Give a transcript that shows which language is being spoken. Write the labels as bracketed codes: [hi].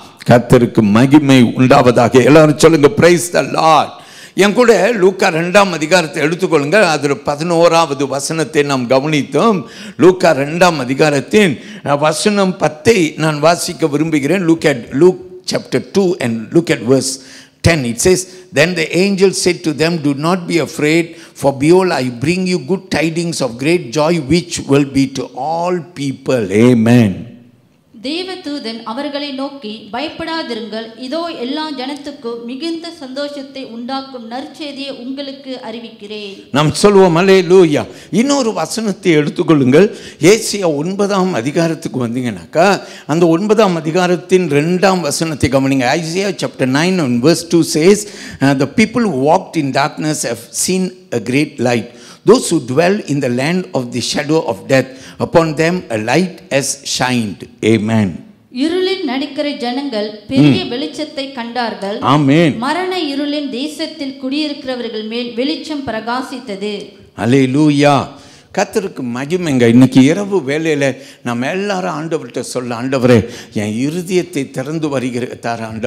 [ta] கர்த்தருக்கு மகிமை உண்டாவதாக. எல்லாரும் சொல்லுங்க, [en] Praise the Lord. [ta] என் கூட லூக்கா 2ஆம் அதிகாரத்தை எடுத்துக்கொள்ளுங்கள். அதில் 11வது வசனத்தை நாம் கவனித்தோம். லூக்கா 2ஆம் அதிகாரத்தின் வசனம் 10 நான் வாசிக்க விரும்புகிறேன். [en] Luke chapter 2 and look at verse 10. It says, Then the angel said to them, Do not be afraid, for behold, I bring you good tidings of great joy, which will be to all people. Amen. [ta] தேவதூதன் அவர்களை நோக்கி, பயப்படாதிருங்கள், இதோ எல்லா ஜனத்துக்கும் மிகுந்த சந்தோஷத்தை உண்டாக்கும் நற்செய்தியை உங்களுக்கு அறிவிக்கிறேன். நாம் சொல்வோம் அல்லேலூயா. இன்னொரு வசனத்தை எடுத்துக்கொள்ளுங்கள். ஏசாயா 9ஆம் அதிகாரத்துக்கு வந்தீங்கன்னாக்கா, அந்த 9ஆம் அதிகாரத்தின் 2ஆம் வசனத்தை கவனிங்க. [en] Isaiah chapter 9 and verse 2 says, The people who walked in darkness have seen a great light. Those who dwell in the land of the shadow of death, upon them a light has shined. Amen. [ta] இருளில் நடக்கிற ஜனங்கள் பெரிய வெளிச்சத்தை கண்டார்கள். ஆமென். மரண இருளின் தேசத்தில் குடியிருக்கிறவர்கள் மேல் வெளிச்சம் பிரகாசித்தது. அல்லேலூயா. கர்த்தருக்கு மகிமைங்க. இன்னைக்கு இரவு வேளையில் நம்ம எல்லாரும் ஆண்டவர்கிட்ட சொல்ல, ஆண்டவரே என் இருதயத்தை திறந்து வருகிறார்.